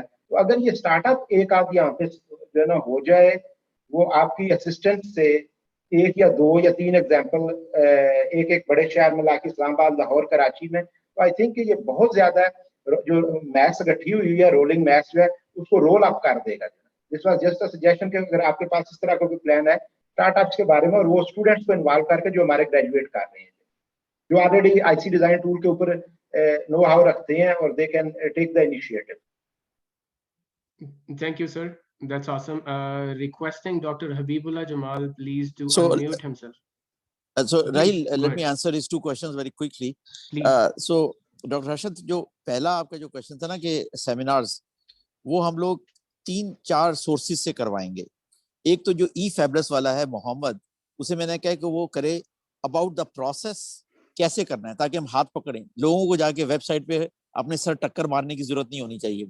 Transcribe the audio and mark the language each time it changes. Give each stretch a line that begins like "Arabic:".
Hindi: तो अगर ये स्टार्टअप एक आध यहाँ पे जो है ना हो जाए, वो आपकी असिस्टेंट से एक या दो या तीन एग्जाम्पल एक एक बड़े शहर में लाके इस्लामाबाद, लाहौर, कराची में, तो
English: I think
Hindi: ये बहुत ज्यादा जो मैथ्स इकट्ठी हुई है, रोलिंग मैथ्स जो है, उसको रोल अप कर देगा.
English: this was just a suggestion
Hindi: कि अगर आपके पास इस तरह का कोई प्लान है स्टार्टअप्स के बारे में, और वो स्टूडेंट्स को इन्वॉल्व करके जो हमारे ग्रेजुएट कर रहे हैं, जो ऑलरेडी आईसी डिजाइन टूल के ऊपर नो हाउ रखते हैं, और
English: They can take the initiative. Thank you, sir. That's awesome. Requesting Dr. Habibullah Jamal, please, to So, unmute himself. So, Rahil, Go let ahead. me answer these two questions very quickly. Please. So, Dr.
Hindi: Rashid, जो पहला आपका जो question था ना कि seminars, वो हम लोग 3-4 सोर्सेज से करवाएंगे. एक तो जो ई फैबलेस वाला है मोहम्मद, उसे मैंने कहा कि वो करे
English: about the process,
Hindi: कैसे करना है, ताकि हम हाथ पकड़ें. लोगों को जाके वेबसाइट पे अपने सर टक्कर मारने की जरूरत नहीं होनी चाहिए.